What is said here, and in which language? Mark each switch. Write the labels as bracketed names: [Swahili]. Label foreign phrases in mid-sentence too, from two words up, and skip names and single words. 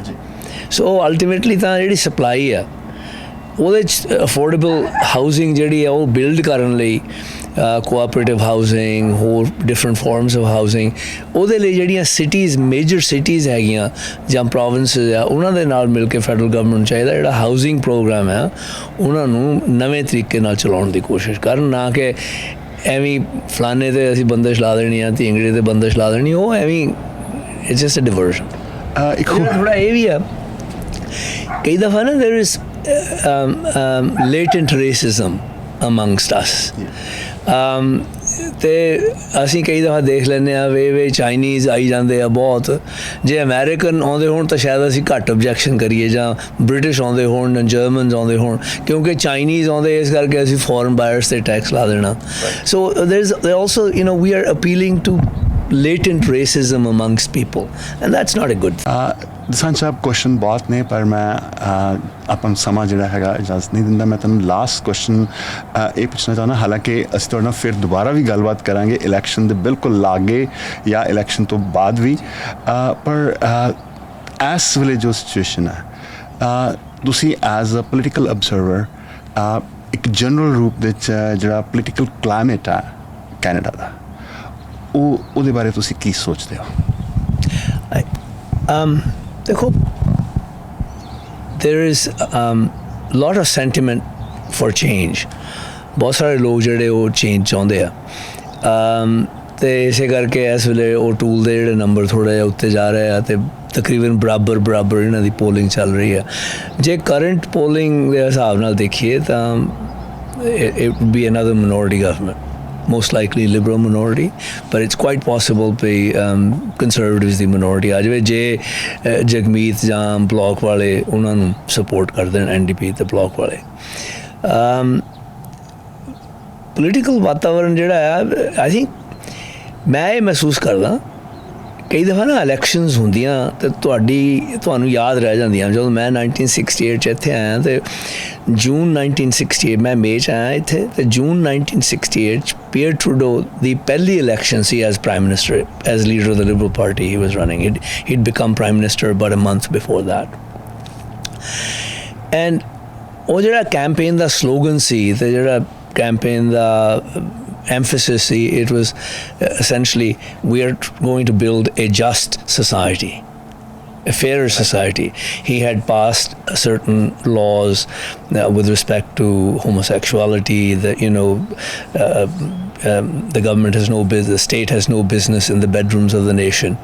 [English] so ultimately [Punjabi] ਤਾਂ ਜਿਹੜੀ ਸਪਲਾਈ ਆ ਉਹਦੇ 'ਚ [English] affordable housing [Punjabi] ਜਿਹੜੀ ਆ ਉਹ ਬਿਲਡ ਕਰਨ ਲਈ [English] cooperative housing, [Punjabi] ਹੋਰ [English] different forms of housing, [Punjabi] ਉਹਦੇ ਲਈ ਜਿਹੜੀਆਂ [English] cities, major cities [Punjabi] ਹੈਗੀਆਂ ਜਾਂ ਪ੍ਰੋਵਿੰਸਿਸ ਆ, ਉਹਨਾਂ ਦੇ ਨਾਲ ਮਿਲ ਕੇ [English] federal government [Punjabi] ਨੂੰ ਚਾਹੀਦਾ ਜਿਹੜਾ [English] housing program [Punjabi] ਹੈ ਉਹਨਾਂ ਨੂੰ ਨਵੇਂ ਤਰੀਕੇ ਨਾਲ ਚਲਾਉਣ ਦੀ ਕੋਸ਼ਿਸ਼ ਕਰਨ, ਨਾ ਕਿ ਐਵੇਂ ਫਲਾਣੇ 'ਤੇ ਅਸੀਂ ਬੰਦਿਸ਼ ਲਾ ਦੇਣੀ ਆ, ਢੀਂਗੜੇ 'ਤੇ ਬੰਦਿਸ਼ ਲਾ ਦੇਣੀ। ਉਹ ਐਵੇਂ [English] it's just a diversion. [Punjabi] ਥੋੜ੍ਹਾ ਇਹ ਵੀ ਆ, ਕਈ ਦਫਾ ਨਾ [English] there is latent racism amongst us. [Punjabi] ਅਤੇ ਅਸੀਂ ਕਈ ਦਫਾ ਦੇਖ ਲੈਂਦੇ ਹਾਂ ਵੇ ਚਾਈਨੀਜ਼ ਆਈ ਜਾਂਦੇ ਆ ਬਹੁਤ। ਜੇ ਅਮੈਰੀਕਨ ਆਉਂਦੇ ਹੋਣ ਤਾਂ ਸ਼ਾਇਦ ਅਸੀਂ ਘੱਟ ਓਬਜੈਕਸ਼ਨ ਕਰੀਏ, ਜਾਂ ਬ੍ਰਿਟਿਸ਼ ਆਉਂਦੇ ਹੋਣ ਜਾਂ ਜਰਮਨਸ ਆਉਂਦੇ ਹੋਣ, ਕਿਉਂਕਿ ਚਾਈਨੀਜ਼ ਆਉਂਦੇ ਇਸ ਕਰਕੇ ਅਸੀਂ [English] foreign buyers [Punjabi] 'ਤੇ ਟੈਕਸ ਲਾ ਦੇਣਾ। [English] ਸੋ there also, you know, we are appealing to latent racism amongst people, and that's not a good thing. [Punjabi] ਦਸਾਂਝ ਸਾਹਿਬ, ਕੁਐਸਚਨ ਬਹੁਤ ਨੇ ਪਰ ਮੈਂ ਆਪਾਂ ਨੂੰ ਸਮਾਂ ਜਿਹੜਾ ਹੈਗਾ ਇਜਾਜ਼ਤ ਨਹੀਂ ਦਿੰਦਾ। ਮੈਂ ਤੁਹਾਨੂੰ [English] last question [Punjabi] ਇਹ ਪੁੱਛਣਾ ਚਾਹੁੰਦਾ, ਹਾਲਾਂਕਿ ਅਸੀਂ ਤੁਹਾਡੇ ਨਾਲ ਫਿਰ ਦੁਬਾਰਾ ਵੀ ਗੱਲਬਾਤ ਕਰਾਂਗੇ ਇਲੈਕਸ਼ਨ ਦੇ ਬਿਲਕੁਲ ਲਾਗੇ ਜਾਂ ਇਲੈਕਸ਼ਨ ਤੋਂ ਬਾਅਦ ਵੀ, ਪਰ ਇਸ ਵੇਲੇ ਜੋ ਸਿਚੁਏਸ਼ਨ ਹੈ, ਤੁਸੀਂ [English] as a political observer [Punjabi] ਇੱਕ ਜਨਰਲ ਰੂਪ ਵਿੱਚ ਜਿਹੜਾ [English] political climate [Punjabi] ਹੈ ਕੈਨੇਡਾ ਦਾ, ਉਹਦੇ ਬਾਰੇ ਤੁਸੀਂ ਕੀ ਸੋਚਦੇ ਹੋ? ਦੇਖੋ, [English] there is lot of sentiment for change. [Punjabi] ਬਹੁਤ ਸਾਰੇ ਲੋਕ ਜਿਹੜੇ ਉਹ ਚੇਂਜ ਚਾਹੁੰਦੇ ਆ, ਅਤੇ ਇਸੇ ਕਰਕੇ ਇਸ ਵੇਲੇ ਉਹ ਟੂਲ ਦੇ ਜਿਹੜੇ ਨੰਬਰ ਥੋੜ੍ਹਾ ਜਿਹਾ ਉੱਤੇ ਜਾ ਰਹੇ ਆ, ਅਤੇ ਤਕਰੀਬਨ ਬਰਾਬਰ ਇਹਨਾਂ ਦੀ ਪੋਲਿੰਗ ਚੱਲ ਰਹੀ ਆ। ਜੇ [English] current polling [Punjabi] ਦੇ ਹਿਸਾਬ ਨਾਲ ਦੇਖੀਏ ਤਾਂ [English] it would be another minority government, most likely liberal minority, but it's quite possible to conservatives [Punjabi] ਦੀ minority ਆ ਜਾਵੇ ਜੇ ਜਗਮੀਤ ਜਾਂ ਬਲਾਕ ਵਾਲੇ ਉਹਨਾਂ ਨੂੰ ਸਪੋਰਟ ਕਰ ਦੇਣ, NDP ਤੇ ਬਲਾਕ ਵਾਲੇ। ਪੋਲੀਟੀਕਲ ਵਾਤਾਵਰਨ ਜਿਹੜਾ ਆ, [English] I think [Punjabi] ਮੈਂ ਇਹ ਮਹਿਸੂਸ ਕਰਦਾ ਕਈ ਦਫਾ ਨਾ ਇਲੈਕਸ਼ਨਸ ਹੁੰਦੀਆਂ ਅਤੇ ਤੁਹਾਨੂੰ ਯਾਦ ਰਹਿ ਜਾਂਦੀਆਂ। ਜਦੋਂ ਮੈਂ 1968 'ਚ ਇੱਥੇ ਆਇਆ ਅਤੇ ਜੂਨ 1968 ਮੈਂ ਮਈ 'ਚ ਆਇਆ ਇੱਥੇ, ਅਤੇ ਜੂਨ 1968 'ਚ ਪੀਅਰ ਟਰੂਡੋ ਦੀ ਪਹਿਲੀ ਇਲੈਕਸ਼ਨ ਸੀ [English] as Prime Minister, as leader of the Liberal Party he was running. he'd become Prime Minister about a month before that, and [Punjabi] ਉਹ ਜਿਹੜਾ ਕੈਂਪੇਨ ਦਾ ਸਲੋਗਨ ਸੀ ਅਤੇ ਜਿਹੜਾ ਕੈਂਪੇਨ ਦਾ [English] emphasis, it was essentially, we are going to build a just society, a fairer society. He had passed certain laws with respect to homosexuality, that the government has no business, the state has no business in the bedrooms of the nation.